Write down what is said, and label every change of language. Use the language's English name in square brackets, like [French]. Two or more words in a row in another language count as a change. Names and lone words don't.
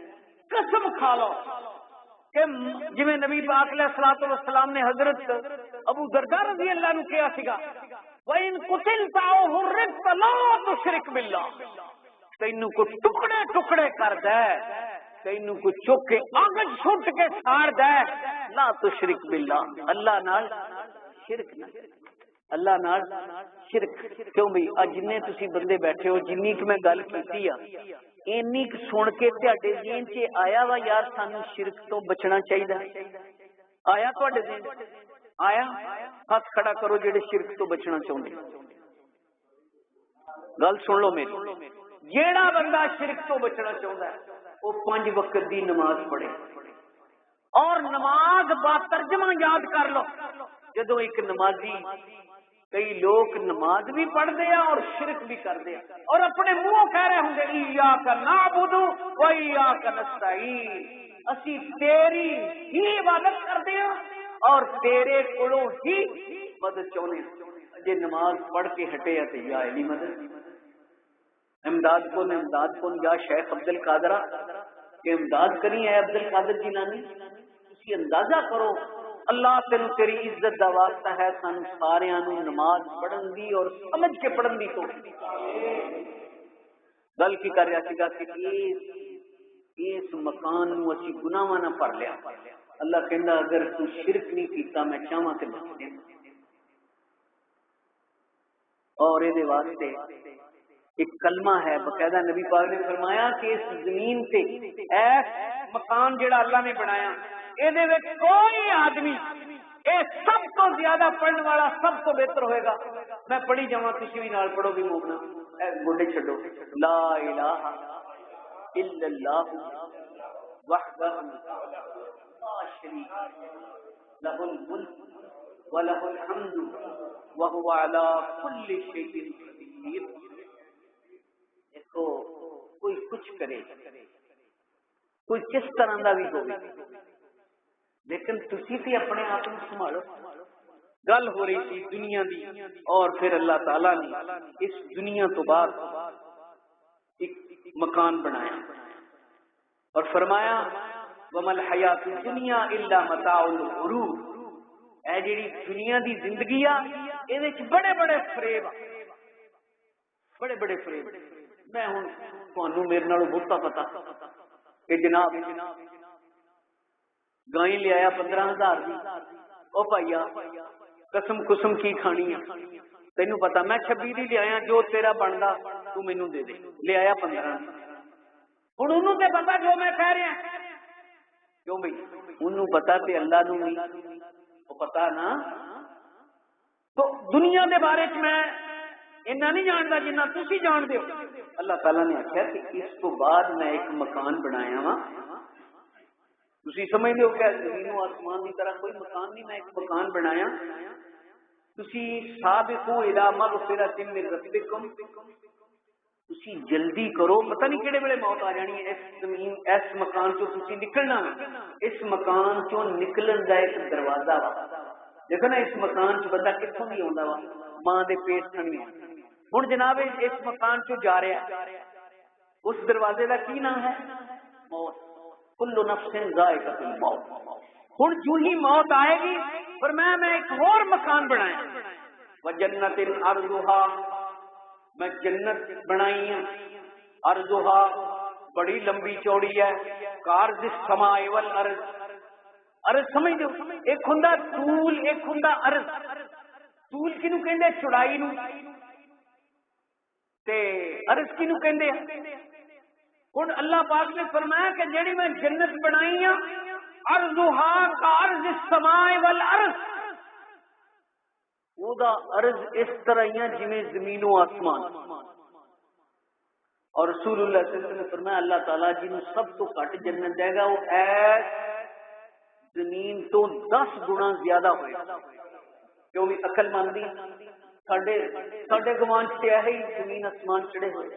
[Urdu] قسم کھا لو کہ جی نبی پاک [Arabic] علیہ الصلوۃ والسلام [Urdu] نے حضرت ابو درداء [Arabic] رضی اللہ عنہ [Urdu] کیا سگا [Arabic] وَإِن قُتِلْتَ أَوْ حُرِّقْتَ لَا تُشْرِكْ بِاللَّهِ. [Punjabi] تینوں کو ٹکڑے ٹکڑے کر دے, تینوں کو چک کے اگ چھٹ کے ساڑ دے, [Arabic] لا تشرک باللہ, [Punjabi] اللہ نال شرک نہ, اللہ نال شرک. کیوں بھئی جننے تسی بندے بیٹھے ہو جنی کہ میں گل کیتی ہے اینی سن کے تہاڈے ذہن چ آیا وا یار سانو شرک تو بچنا چاہیے؟ آیا تہاڈے ذہن آیا؟ ہاتھ کھڑا کرو جڑے شرک تو بچنا چاہندے. گل سن لو میری. جیڑا بندہ شرک تو بچنا چاہتا ہے وہ 5 وقت دی نماز پڑھے اور نماز با ترجمہ یاد کر لو. [Urdu] جدو ایک نمازی, کئی لوگ نماز بھی پڑھتے ہیں اور شرک بھی کرتے ہیں اور اپنے منہ کہہ رہے ہوں گے [Arabic] ایاک نعبد و ایاک نستعین, [Urdu] اسی تیری ہی عبادت کرتے ہیں اور تیرے کولوں ہی مدد چاہتے ہیں. [Punjabi] جے نماز پڑھ کے ہٹے تو یا علی مدد امداد کون, امداد کون, یا شیخ عبد القادرہ کہ امداد کریں اے عبد القادر جیلانی. اسی اندازہ کرو اللہ تینوں تیری عزت دا واسطہ ہے سانو ساریاں نو نماز پڑھن دی اور سمجھ کے پڑھن دی. تو گل کی کر رہا سیگا کہ اس مکان نو اسی گناہاں نہ بھر لیا. اللہ کہندا اگر تو شرک نہیں کیتا میں چاہواں تے بخش دے. اور اے دے واسطے ایک کلمہ ہے باقاعدہ نبی پاک نے فرمایا کہ اس زمین تے ایس مکان جڑا اللہ نے بنایا اے دے وچ کوئی آدمی اے سب تو زیادہ پڑھنے والا سب تو بہتر ہوئے گا. میں پڑھی جاواں تسی بھی نال پڑھو گے مومنا. اے گوڈے چھڈو. [Arabic] لا الہ الا اللہ وحدہ لا شریک لہ الملک ولہ الحمد وہو علی کل شیء قدیر. [Urdu] دیکھو کوئی کچھ کرے, کوئی کس طرح کا بھی ہو, لیکن تسی تے اپنے آپ کو سنبھالو. گل ہو رہی تھی دنیا دی اور پھر اللہ تعالی نے اس دنیا تو بعد ایک مکان بنایا اور فرمایا [Arabic] وَمَا الْحَيَاةُ الدُّنْيَا إِلَّا مَتَاعُ الْغُرُورِ. [Punjabi] اے جڑی دنیا دی زندگی یہ بڑے بڑے فریب بڑے بڑے فریب. میں ہوں تمہوں میرے نالوں بہتا پتا کہ جناب گائیں لے آیا 15,000 کی. او بھائیا قسم قسم کی کھانی ہے تینوں پتا میں 26 دی لے آیا جو تیرا بنتا تو مینوں دے دے. لے آیا 15. ہوں انہوں تے پتا جو میں کہہ رہا کیوں بھائی انہوں پتا تے اللہ نوں نہیں وہ پتا نا. تو دنیا دے بارے چ میں اتنا نہیں جانتا جنہ تسی جان دے ہو. اللہ تعالیٰ نے آخیا کہ اس کو بعد میں ایک مکان بنایا وا. [Urdu] تسی سمجھتے ہو کہ زمین و آسمان کی طرح کوئی مکان نہیں. میں ایک مکان بنایا. [Arabic] تسی سابقوا الی مغفرۃ من ربکم. [Punjabi] تسی جلدی کرو پتہ نہیں کہڑے ویلے موت آ جانی ہے. اس زمین اس مکان چوں تسی نکلنا. اس مکان چوں نکلن دا ایک دروازہ وا. دیکھو نا اس مکان چ بندہ کتوں بھی آتا وا ماں دے پیٹ تھنی. ہوں جناب اس مکان چ جا رہا اس دروازے کا کی نام ہے موت. [Arabic] کل نفس ذائقۃ الموت. [Punjabi] ہوں جو ہی موت آئے گی پر میں ایک اور مکان بنایا. [Arabic] وجنت عرضها [Urdu] میں جنت بنائی ہوں. عرضها بڑی لمبی چوڑی ہے. [Arabic] کارض السماء والارض. [Punjabi] عرض سمجھ دو ایک ہوندا طول ایک ہوندا عرض. طول کینوں کہندے چوڑائی نوں تے عرض کینوں کہندے. ہن اللہ پاک نے فرمایا کہ جڑی میں جنت بنائی ہاں [Arabic] عرضها کارض السماء والارض. [Punjabi] وہ دا عرض اس طرح ہی جویں زمین و آسمان. اور رسول اللہ [Arabic] صلی اللہ علیہ وسلم [Punjabi] نے فرمایا اللہ تعالیٰ جنوں سب تو گھٹ جنت دے گا وہ ایس زمین تو 10 گنا زیادہ ہوئے. کیوں بھی عقل مندی ساڈے گمان سے ہے ہی زمین آسمان چڑھے ہوئے.